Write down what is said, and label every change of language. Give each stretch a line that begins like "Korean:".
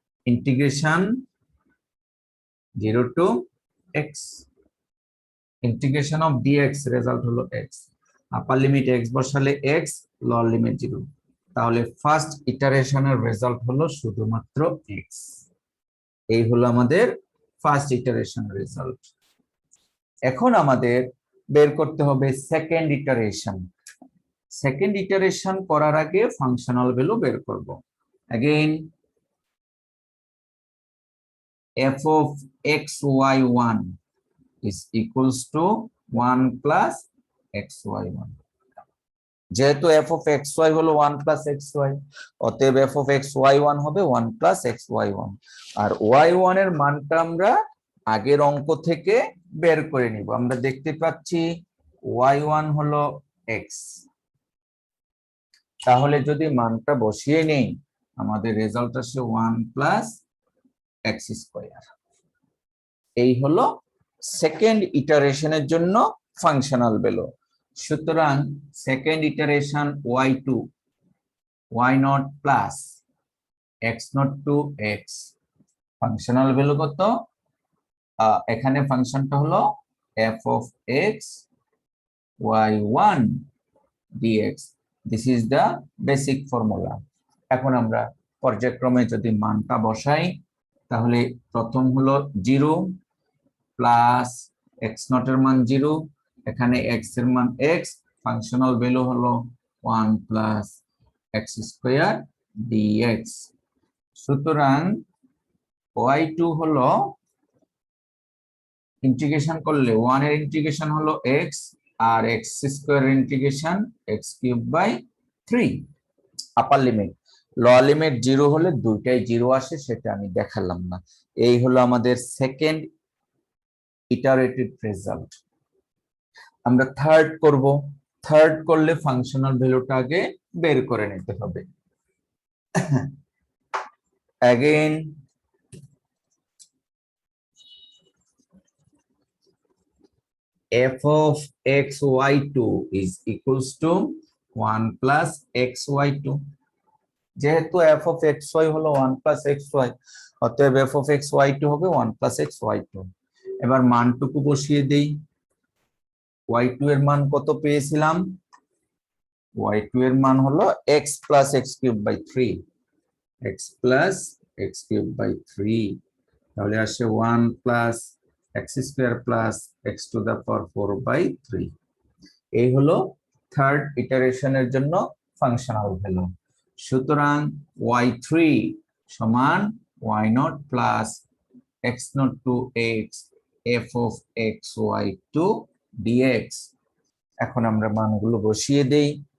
Bangla: Integration 0 to x, integration of dx, result হলো x, আপার limit x বসালে x, lower limit 0, তাহলে first ইটারেশনের result হলো শুধুমাত্র x। এই হলো আমাদের ফার্স্ট ইটারেশন রেজাল্ট। এখন আমাদের বের করতে হবে সেকেন্ড ইটারেশন। সেকেন্ড ইটারেশন করার আগে ফাংশনাল ভ্যালু বের করব।
English: Again f of xy1 is equals to 1 plus xy1।
Bangla: যেহেতু f of xy হলো 1 plus xy, অতএব f of xy1 হবে 1 plus xy1, আর y1 এর মানটা আমরা আগের অঙ্ক থেকে বের করে নিব। আমরা দেখতে পাচ্ছি y1 হলো x, তাহলে যদি মানটা বসিয়ে নেই আমাদের রেজাল্ট আসে 1 plus x স্কয়ার। এই হলো সেকেন্ড ইটারেশনের জন্য ফাংশনাল ভ্যালু। সুতরাং second iteration y2 y not plus x not to x, functional value কত? এখানে ফাংশনটা হলো f of x y1 dx।
English: This is the basic formula.
Bangla: এখন আমরা পর্যায়ক্রমে যদি মানটা বসাই তাহলে প্রথম হলো 0 প্লাস x নট এর মান 0, এখানে x এর মান x, ফাংশনাল ভ্যালু হলো 1 প্লাস x স্কয়ার dx। সুতরাং y2 হলো ইন্টিগ্রেশন করলে 1 এর ইন্টিগ্রেশন হলো x আর x square integration x cube by 3 upper limit. Lower limit 0 হলে দুইটাই 0 আসে, সেটা আমি দেখালাম না। এই হলো আমাদের সেকেন্ড ইটারেটিভ রেজাল্ট। আমরা থার্ড করব। থার্ড করলে ফাংশনাল ভ্যালুটা আগে বের করে নিতে হবে।
English: again f of xy2 is equals to 1 plus xy2।
Bangla: যেহেতু f of xy হলো 1 plus xy, অতএব f of xy2 হবে 1 plus xy2। এবার মানটুকু বসিয়ে দেই। y2 এর মান কত পেয়েছিলাম? y2 এর মান হলো x plus x cube by 3, x plus x cube by 3, তাহলে আসে 1 plus x square plus x to the power 4 by 3। এই হলো থার্ড ইটারেশনের জন্য ফাংশনাল ভ্যালু। সুতরাং y3 সমান y0 plus x0 to x f of xy2 dx। এখন আমরা মানগুলো বসিয়ে দেই।